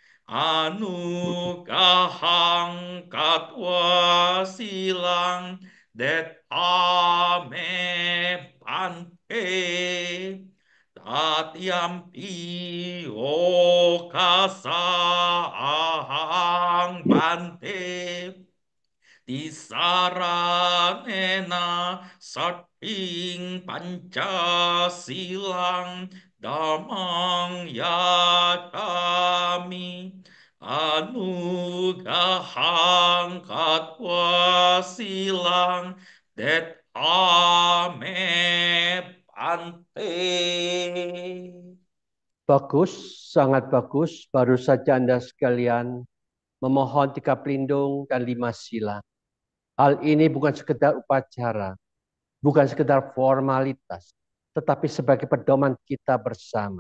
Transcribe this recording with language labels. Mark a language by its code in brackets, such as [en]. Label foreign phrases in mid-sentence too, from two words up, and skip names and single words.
[pi] anugahang katwa silang det ame bante Tatyampi okasahang bante Tisaranena sating pancasilang damang yatami anugahang katwa silang det ame pante. [id] Bagus, sangat bagus. Baru saja Anda sekalian memohon 3 pelindung dan 5 sila. Hal ini bukan sekedar upacara, bukan sekedar formalitas, tetapi sebagai pedoman kita bersama.